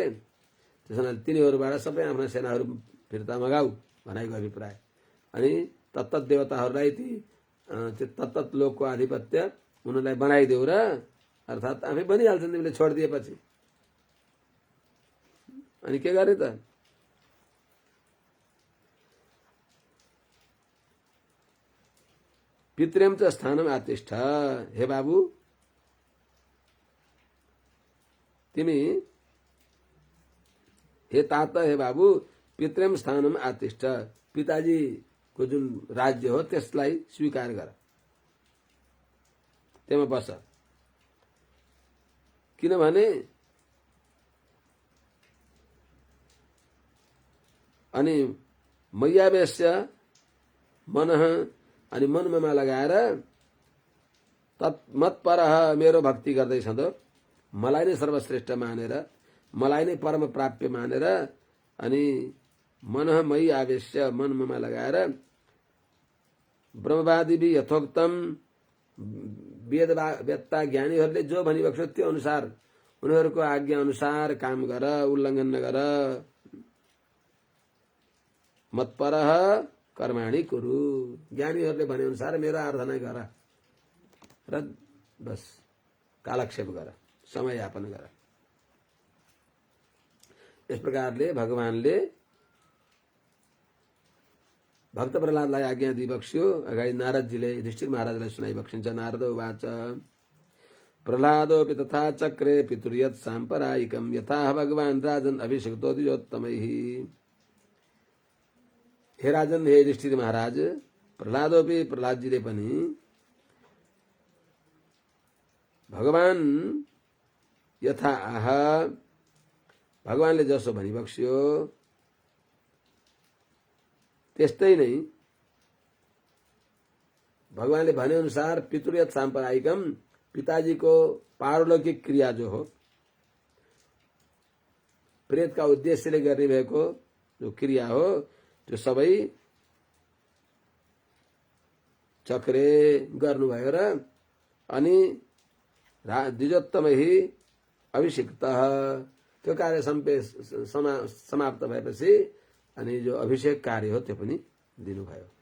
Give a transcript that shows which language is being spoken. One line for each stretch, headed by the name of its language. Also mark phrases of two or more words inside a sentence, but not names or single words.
Nepali: त्यसो हुनाले तिनीहरूबाट सबै आफ्ना सेनाहरू फिर्ता मगाऊ भनाइको अभिप्राय। अनि तत्त देवताहरूलाई त्यो तत्त लोकको आधिपत्य उनीहरूलाई बनाइदेऊ र, अर्थात् आफै बनिहाल्छन् तिमीले छोडिदिएपछि। अनि के गरे त?
Sanskrit: पितृम च स्थानम आतिष्ठ,
Nepali: हे बाबु तिमी,
Sanskrit: हे तात,
Nepali: हे बाबु
Sanskrit: पितृम स्थानम आतिष्ठ,
Nepali: पिताजीको जुन राज्य हो त्यसलाई स्वीकार गर, त्यसमा बस। किनभने अनि
Sanskrit: मैयावेश्य मनः,
Nepali: अनि मनमा लगाएर तत्मत्पर मेरो भक्ति गर्दै छँदो, मलाई नै सर्वश्रेष्ठ मानेर, मलाई नै परम प्राप्य मानेर, अनि
Sanskrit: मनः मयि आवेश्य
Nepali: मनमा लगाएर
Sanskrit: ब्रह्मवादी यथोक्तम
Nepali: वेदवेत्ता ज्ञानीहरूले जो भनिबक्स्यो त्यो अनुसार, उनीहरूको आज्ञा अनुसार काम गर, उल्लङ्घन नगर।
Sanskrit: मत्पर कर्माणि कुरु,
Nepali: ज्ञानीहरूले भने अनुसार मेरो आराधना गर र बस कालक्षेप गर, समय यापन गर। यस प्रकारले भगवानले भक्त प्रहलादलाई आज्ञा दिइबक्स्यो। अगाडि नारदजीले युधिष्ठिर महाराजलाई सुनाइबक्सिन्छ।
Sanskrit: नारद उवाच प्रहलादोऽपि तथा चक्रे पितुर्यत् साम्परायिकं यथा भगवान् राजन् अभिषिक्तो द्विजोत्तमैः।
Nepali: हे राजन, हे युधिष्ठिर महाराज, प्रहलादोपि प्रहलादजीले पनि
Sanskrit: भगवान यथा आह,
Nepali: भगवानले जसो भनिबक्स्यो त्यस्तै नै भगवानले भने अनुसार
Sanskrit: पितृयत साम्परायिकम,
Nepali: पिताजीको पारलौकिक क्रिया जो हो, प्रेतका उद्देश्यले गर्ने भएको जो क्रिया हो, त्यो सबै चक्रे गर्नुभयो र अनि
Sanskrit: द्विजोत्तमैः अभिषिक्त,
Nepali: त्यो कार्य समाप्त भएपछि अनि जो अभिषेक कार्य हो त्यो पनि दिनुभयो।